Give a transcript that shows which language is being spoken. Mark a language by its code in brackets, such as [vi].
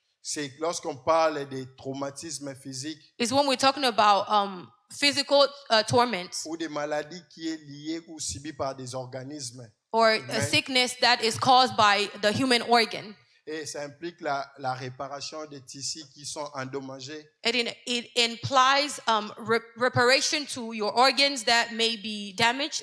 [fr] c'est lorsqu'on parle des traumatismes physiques [en] is when we're talking about physical torments [fr] ou des maladies qui est liées ou subies par des organismes. [en] or a Amen. sickness that is caused by the human organ. [fr] Et ça implique la réparation des tissus qui sont endommagés. [en] It implies reparation to your organs that may be damaged.